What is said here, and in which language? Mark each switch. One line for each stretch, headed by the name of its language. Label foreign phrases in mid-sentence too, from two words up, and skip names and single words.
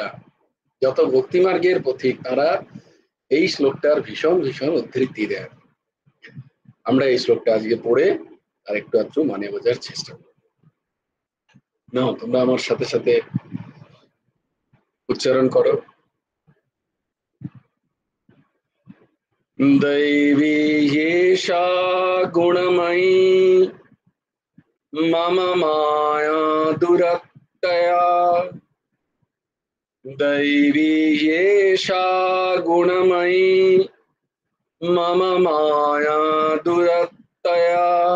Bangla: যত ভক্তিমার্গের পথিক তারা এই শ্লোকটার ভীষণ ভীষণ উদ্ধৃতি দেন। আমরা এই শ্লোকটা আজকে পড়ে আর একটু আধটু মানে বোঝার চেষ্টা করব। না তোমরা আমার সাথে সাথে উচ্চারণ করো।
Sanskrit: दैवी येषा गुणमयी मम माया दुरत्यया, दैवी येषा गुणमयी मम माया दुरत्यया,